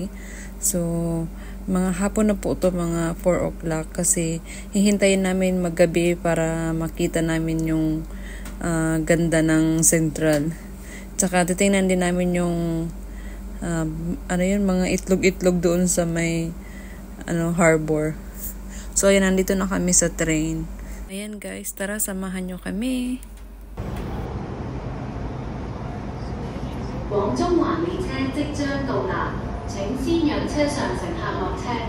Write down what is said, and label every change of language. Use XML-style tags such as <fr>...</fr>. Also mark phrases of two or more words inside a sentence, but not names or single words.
<tl>So, mga hapon na po ito, mga 4 o'clock kasi hihintayin namin maggabi para makita namin yung ganda ng Central. Tsaka titingnan din namin yung mga itlog-itlog doon sa may harbor. So, ayan, nandito na kami sa train. Ayan guys, tara, samahan nyo kami.</tl> <yue>廣中環列車即將到達，請先讓車上乘客落車。</yue>